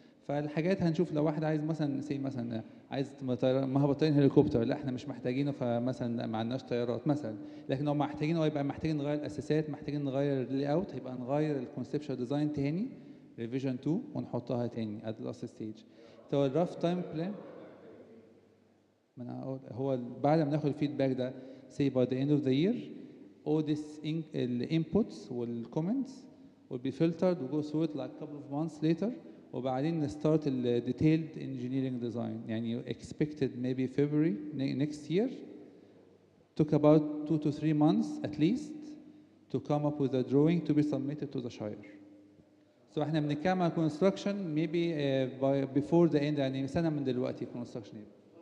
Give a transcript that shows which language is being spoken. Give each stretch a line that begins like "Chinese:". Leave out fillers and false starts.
Arabic: فالحاجات هنشوف لو واحد عايز مثلا عايز مهبط طيران هليكوبتر لا احنا مش محتاجينه فمثلا ما عندناش طيارات مثلا. لكن لو محتاجينه يبقى محتاجين نغير الاساسات محتاجين نغير اللاي اوت هيبقى نغير الكونسبشوال ديزاين تاني ريفيجن 2 ونحطها تاني
English: at the last stage. So
Arabic: الرف تايم بلان هو بعد ما ناخد الفيدباك ده
English: say by the end of the year all this inputs والcomments will be filtered and go through it like a couple of months later
Arabic: وبعدين نستارت ال
English: detailed engineering design. يعني expected maybe February next year. Took about 2 to 3 months at least to come up with a drawing to be submitted to the Shire.
Arabic: So احنا بنتكلم عن construction
English: maybe before the end
Arabic: يعني سنة من دلوقتي construction يبقى.